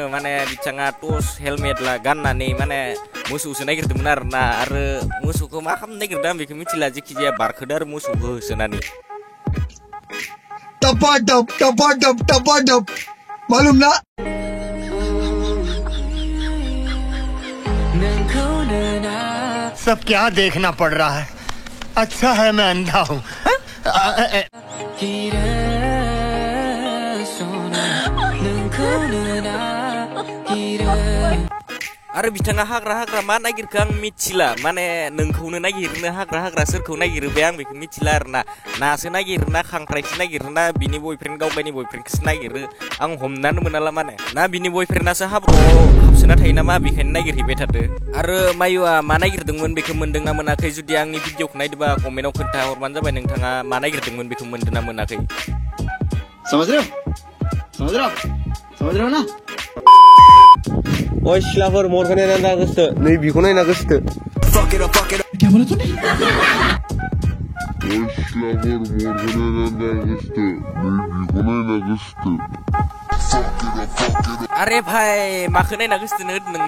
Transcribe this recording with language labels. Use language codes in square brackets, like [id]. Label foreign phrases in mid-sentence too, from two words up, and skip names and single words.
[brx] माने बिथाङा टर्च हेलमेट गाननानै माने मोसौसो नागिरदोंमोन आरोना, आरो मोसौखौ मा खालामनो नागिरदों आं बेखौ मिथिला। जेखिजाया बारखोदो आरो मोसौखौ होसोनानै। [hi] टपाटप मालूम ना? सब क्या देखना पड़ रहा है? अच्छा है मैं अंधा हूँ। [brx] आरो बिथाङा हाग्रा हाग्रा मा नागिरखो आं मिथिला। माने नोंखौनो नागिरनो हाग्रा हाग्रा सोरखौ नागिरो बे आं बेखौ मिथिला आरोना। नासो नागिरोना खांख्राइसो नागिरोना बिनि बयफ्रेन्ड गावगायनि बयफ्रेन्डखौसो नागिरो आं हमनानै मोनाला। माने ना बिनि बयफ्रेन्डासो हाब्रुआव हाबसोना थायो नामा, बेखायनो नागिरहैबाय थादो। आरो मायुआ मा नागिरदोंमोन बेखौ मोनदोंना मोनाखै? जुदि आंनि भिडिअखौ नायदोंबा कमेन्टआव खोन्था हरबानो जाबाय नोंथाङा मा नागिरदोंमोन बेखौ मोनदोंना मोनाखै। [hi] समझ रहे हो ना? [brx] ओए सिख्लाफोर मरखौ नायना गोसो नै बिखौ नायना गोसो। [hi] क्या बोला तूने? अरे भाई [brx] माखौ नायना गोसोथोनो होदो नों?